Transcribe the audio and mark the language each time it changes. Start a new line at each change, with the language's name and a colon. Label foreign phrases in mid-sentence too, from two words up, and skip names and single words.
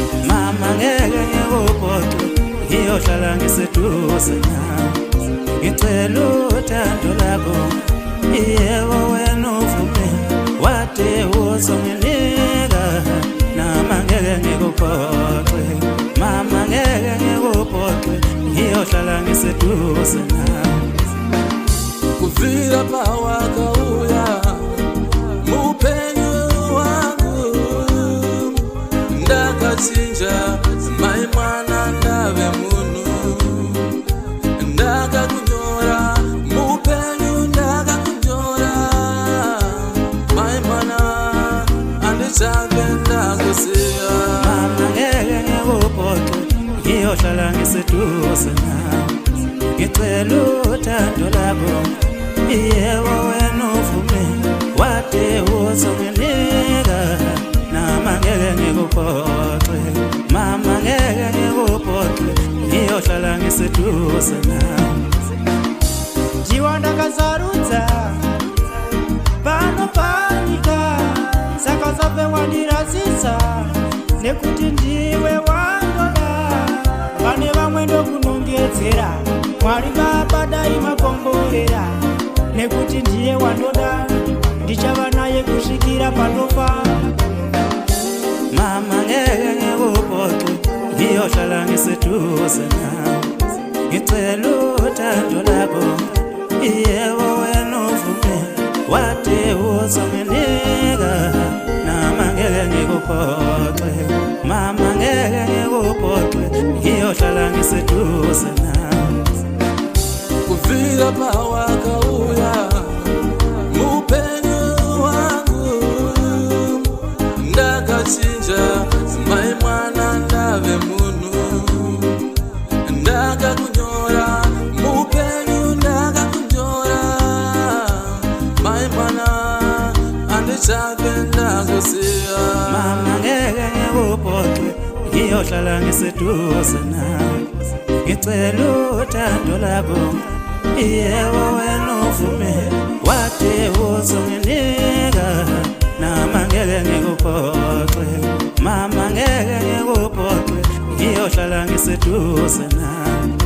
Zulu: Mama ngeke ngikuphothe ngiyohlala ngiseduze nawe ngicela uthando lakho yebo wena uvume wade uzonginika nama ngeke ngikuphothe mama ngeke ngikuphothe ngiyohlala ngiseduze nawe
Shona: kuvira pawakauya mupenyu wangu ndakachinja mai mwana ndave munhu ndakakunyora mupenyu ndakakunyora mai mwana andichave ndakusiya
Zulu: mama ngeke ngikuphothe ngiyohlala ngiseduze nawe ngicela uthando lakho yebo wena uvume wade uzonginika nama ngeke ngikuphothe mama ngeke ngikuphothe ngiyohlala ngiseduze nawe
Shona: Jiwanda kazarudza Pano panika Saka zape wandirazisa Nekuti ndiwe wangoda Pane vamwe ndokunongedzera Mwari baba daima kongorera Nekuti ndiye wandoda Ndichava naye kusvikira panofa
Zulu: mama ngeke ngikuphothe ngiyohlala ngiseduze nawe ngicela uthando lakho yebo wena uvume wade uzonginika nama ngeke ngikuphothe mama ngeke ngikuphothe ngiyohlala ngiseduze nawe
Shona: kuvira pawakauya mupenyu wangu ndakachinja mai mwana ndave munhu ndakakunyora mupenyu ndakakunyora mai mwana andichave ndakusiya
Zulu: mama ngeke ngikuphothe ngiyohlala ngiseduze nawe ngicela uthando lakho yebo wena uvume wade uzonginika nama ngeke ngikuphothe mama ngeke ngikuphothe ngiyohlala ngiseduze nawe